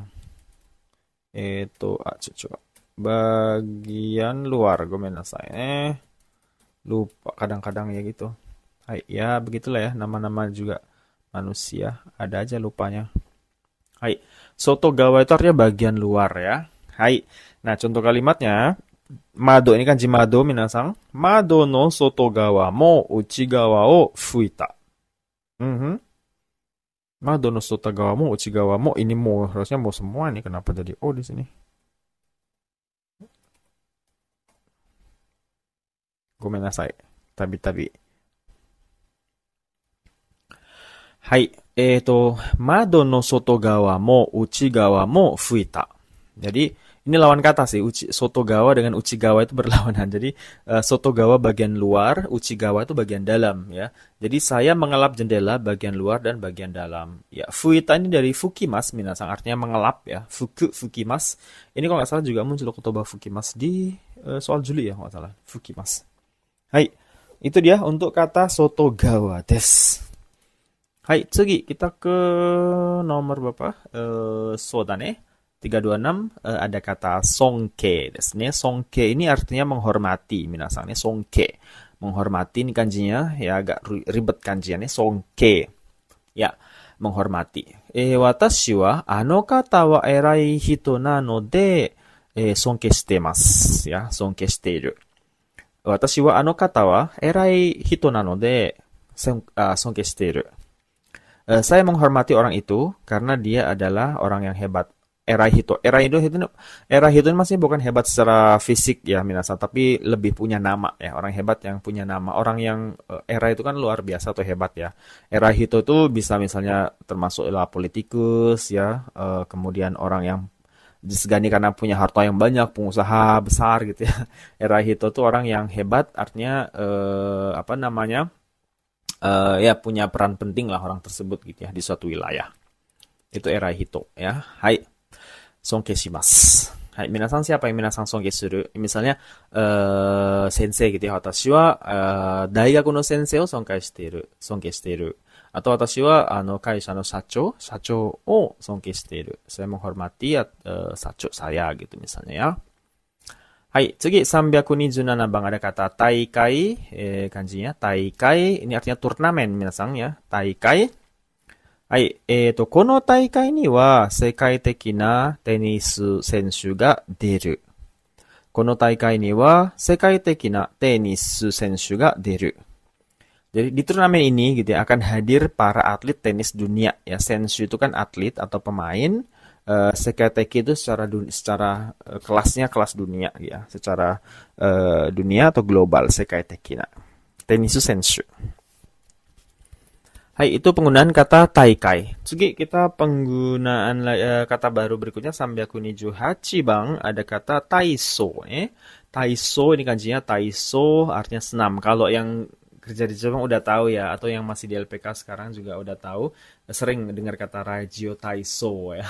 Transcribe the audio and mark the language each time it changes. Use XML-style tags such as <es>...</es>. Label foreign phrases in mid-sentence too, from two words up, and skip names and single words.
<id>Itu, coba. Bagian luar, gomenasai. Lupa, kadang-kadang ya gitu. Hai, ya begitulah ya, nama-nama juga manusia. Ada aja lupanya. Hai, sotogawa itu artinya bagian luar ya. Hai, nah contoh kalimatnya. Mado ini kanji mado minasang.</id> <ja>窓の外側も内側を拭いた. Mhm. 窓の外側も内側も,</ja> <id>ini mo harusnya mau semua nih, kenapa jadi o di sini? Gomenasai. Tabi-tabi.</id> <ja>Hai, 窓の外側も内側も拭いた.</ja> <id>Jadi ini lawan kata sih, sotogawa dengan uchigawa itu berlawanan. Jadi sotogawa bagian luar, uchigawa itu bagian dalam ya. Jadi saya mengelap jendela bagian luar dan bagian dalam. Ya, fuita ini dari fukimas, minasang artinya mengelap ya. Fukimas. Ini kalau nggak salah juga muncul</id> <ja>言葉 拭きます</ja> <id>di soal Juli ya, kalau nggak salah. Fukimas. Hai, itu dia untuk kata</id> <ja>外側です.</ja> <id>Hai, tsugi kita ke nomor berapa?</id> <ja>そうだね.</ja> <id>326 ada kata</id> <ja>尊敬ですね.</ja> <id>Songke ini artinya menghormati, minasang ne songke. Menghormati ini kanjinya ya agak ribet kanjinya ne songke. Ya, menghormati.</id> <ja>私はあの方は偉い人なので尊敬してます ya, 尊敬している. 私はあの方は偉い人なので尊敬している.</ja> <id>Saya menghormati orang itu karena dia adalah orang yang hebat. Erahito ini masih bukan hebat secara fisik ya minasa, tapi lebih punya nama ya, orang hebat yang punya nama. Orang yang era itu kan luar biasa atau hebat ya. Erahito itu bisa misalnya termasuk politikus ya, kemudian orang yang disegani karena punya harta yang banyak, pengusaha besar gitu ya. Erahito itu orang yang hebat, artinya apa namanya? Ya punya peran penting lah orang tersebut gitu ya di suatu wilayah. Itu erahito ya.</id> <ja>Hai. 尊敬します.</ja> <id>Hai, minasan siapa yang minasan</id> <ja>尊敬する?</ja> <id>Misalnya sensei gitu ya.</id> <ja>私は大学の先生を尊敬している. Atau 私は会社の社長を尊敬している.</ja> <id>Saya menghormati shacho saya gitu misalnya ya. Hai, tsugi 327 bang ada kata taikai, kanjinya taikai, ini artinya turnamen minasan ya, taikai.</id> <ja>Hai, この大会には世界的なテニス選手が出る。この大会には世界的なテニス選手が出る。</ja> <id>Jadi di turnamen ini gitu ya, akan hadir para atlet tenis dunia ya. Senshu itu kan atlet atau pemain. Seikaiteki itu secara kelasnya kelas dunia ya, secara dunia atau global</id> <ja>世界的な. テニス選手. Hai,</ja> <id>itu penggunaan kata taikai. Tsugi kita penggunaan kata baru berikutnya 328 bang, ada kata taiso. Taiso ini kanjinya taiso artinya senam. Kalau yang kerja di Jepang udah tahu ya, atau yang masih di LPK sekarang juga udah tahu, sering dengar kata</id> <ja>ラジオ体操</ja> <id>ya.</id>